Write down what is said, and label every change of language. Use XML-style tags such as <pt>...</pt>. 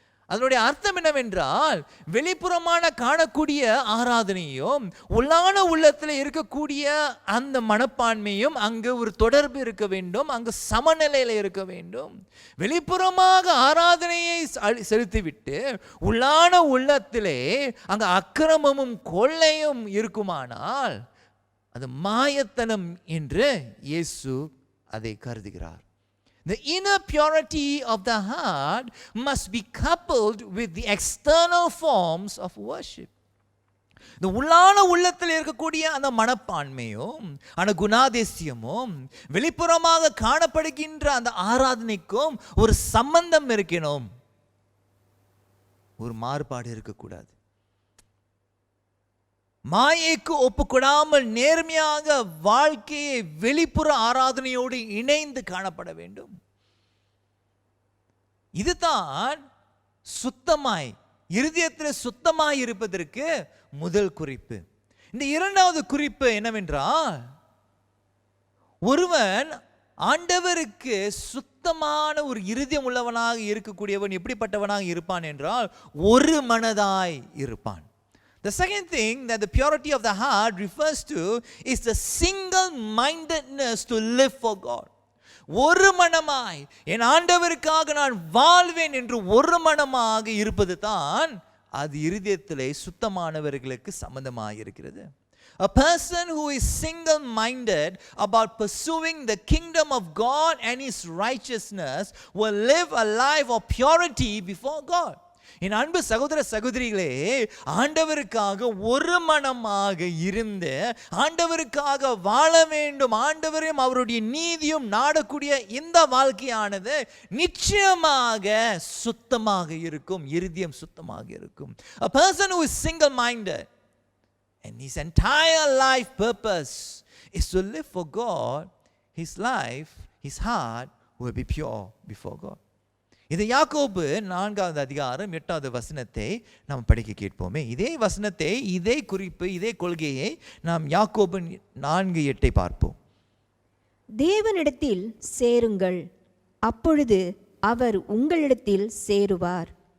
<ta>அதனுடைய அர்த்தம் என்னவென்றால், வெளிப்புறமான காணக்கூடிய ஆராதனையும் உள்ளான உள்ளத்தில் இருக்கக்கூடிய அந்த மனப்பான்மையும் அங்கு ஒரு தொடர்பு இருக்க வேண்டும், அங்கு சமநிலையில் இருக்க வேண்டும். வெளிப்புறமாக ஆராதனையை செலுத்திவிட்டு உள்ளான உள்ளத்திலே அங்கு அக்கிரமமும் கொள்ளையும் இருக்குமானால் அது மாயத்தனம் என்று இயேசு அதை கருதுகிறார்.</ta> <en>The inner purity of the heart must be coupled with the external forms of worship.</en> <ta>இந்த உள்ளான உள்ளத்தில் இருக்கக்கூடிய அந்த மனப்பான்மையும் அந்த குணாதிசயமும் வெளிப்புறமாக காணப்படுகின்ற அந்த ஆராதனைக்கும் ஒரு சம்பந்தம் இருக்கணும், ஒரு மாறுபாடு இருக்கக்கூடாது. மாயைக்கு ஒப்புக்கொடாமல் நேர்மையாக வாழ்க்கையை வெளிப்புற ஆராதனையோடு இணைந்து காணப்பட வேண்டும். இதுதான் சுத்தமாய் இருதயத்தில் சுத்தமாய் இருப்பதற்கு முதல் குறிப்பு. இந்த இரண்டாவது குறிப்பு என்னவென்றால், ஒருவன் ஆண்டவருக்கு சுத்தமான ஒரு இருதயம் உள்ளவனாக இருக்கக்கூடியவன் எப்படிப்பட்டவனாக இருப்பான் என்றால் ஒரு மனதாய் இருப்பான்.</ta> <en>The second thing that the purity of the heart refers to is the single-mindedness to live for God.</en> <ta>ஒரு மனமாய் என் ஆண்டவருக்காக நான் வாழ்வேன் என்று ஒரு மனமாக இருப்பது தான் அது இருதயத்திலே சுத்தமானவர்களுக்கு சம்பந்தமாக இருக்கிறது.</ta> <en>A person who is single-minded about pursuing the kingdom of God and his righteousness will live a life of purity before God.</en> <ta>என் அன்பு சகோதர சகோதரிகளே, ஆண்டவருக்காக ஒரு மனமாக இருந்து ஆண்டவருக்காக வாழ வேண்டும், ஆண்டவரையும் அவருடைய நீதியும் நாடக்கூடிய இந்த வாழ்க்கையானது நிச்சயமாக சுத்தமாக இருக்கும், இருதயம் சுத்தமாக இருக்கும்.</ta> <en>A person who is single-minded and his entire life purpose is to live for God, his life, his heart will be pure before God.</en> <ta>இது யாக்கோபு 4வது அதிகாரம் 8வது வசனத்தை நாம் படிக்க கேட்போமே. இதே வசனத்தை, இதே குறிப்பு, இதே கொள்கையை நாம் யாக்கோபு 4:8 பார்ப்போம். தேவனிடத்தில் சேருங்கள், அப்பொழுது அவர் உங்களிடத்தில் சேருவார்.</ta>